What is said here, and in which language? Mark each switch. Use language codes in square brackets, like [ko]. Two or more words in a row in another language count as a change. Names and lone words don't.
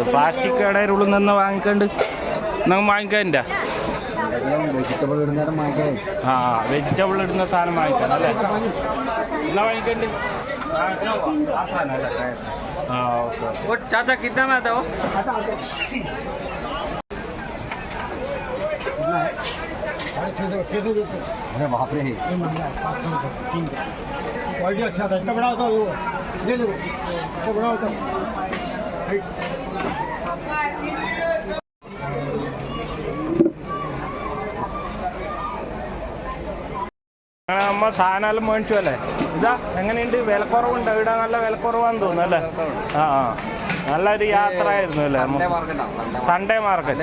[ml] പ്ലാസ്റ്റിക് കടയുടെ ഉള്ളിൽ നിന്ന് വാങ്ങിക്കണ്ട് നമുക്ക് വാങ്ങിക്കാനില്ല. ആ വെജിറ്റബിൾ ഇടുന്ന സാധനം വാങ്ങിക്കാൻ അല്ലേ? എന്നാ വാങ്ങിക്കണ്ട്? ആ ഓക്കെ. [hi] ചാച്ച കിतना में आता हो? अरे बाप रे क्वालिटी अच्छा था. इतना बड़ा होता है वो ले लो. इतना बड़ा होता है. [ml] നമ്മ സാധനം മേടിച്ചു അല്ലേ? ഇതാ എങ്ങനെയുണ്ട്? വിലക്കുറവുണ്ട് ഇവിടെ? നല്ല വിലക്കുറവാന്ന് തോന്നുന്നു അല്ലേ? ആ ആ നല്ലൊരു യാത്ര ആയിരുന്നു അല്ലേ? സൺഡേ മാർക്കറ്റ്.